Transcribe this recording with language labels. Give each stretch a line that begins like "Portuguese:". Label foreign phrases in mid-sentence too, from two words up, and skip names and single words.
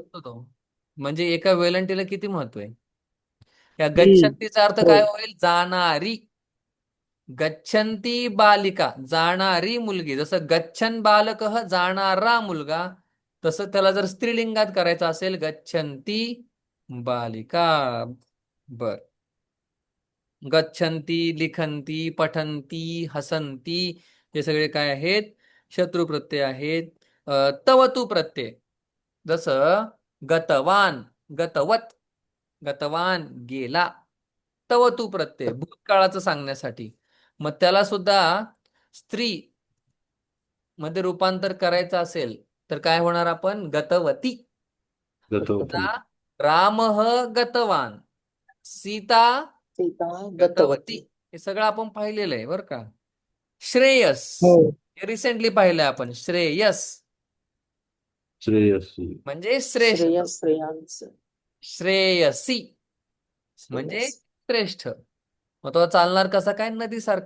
Marathi: म्हणतो तो. म्हणजे एका वेलंटीला किती महत्व आहे. या हम्म. गच्छन्तीचा अर्थ हो. काय होईल? जाणारी.
Sanskrit: गच्छन्ती बालिका,
Marathi: जाणारी मुलगी. जसं
Sanskrit: गच्छन बालक
Marathi: जाणारा मुलगा, तसं त्याला जर स्त्रीलिंगात करायचं असेल,
Sanskrit: गच्छन्ती बालिका. बर. गच्छन्ती, लिखन्ती, पठन्ती, हसन्ती,
Marathi: हे सगळे काय आहेत? शत्रू प्रत्यय आहेत. तवतू प्रत्यय, जसं
Sanskrit: गतवान, गतवत, गतवान
Marathi: गेला. तवतू प्रत्यय भूतकाळाचं सांगण्यासाठी. मग त्याला सुद्धा स्त्री मध्ये रूपांतर करायचं असेल तर काय होणार? आपण गतवती.
Sanskrit: गतवती. आता रामः गतवान, सीता सीता गतवती, गतवती.
Marathi: हे सगळं आपण पाहिलेलं आहे बरं का.
Sanskrit: श्रेयस,
Marathi: हो. हे रिसेंटली पाहिलंय आपण.
Sanskrit: श्रेयस श्रेयसी.
Marathi: म्हणजे श्रेष्ठ.
Sanskrit: श्रेयस, श्रेयांस.
Marathi: श्रेयसी म्हणजे
Sanskrit: श्रेयस.
Marathi: श्रेष्ठ. मग तो चालणार कसा? काय? नदीसारखा.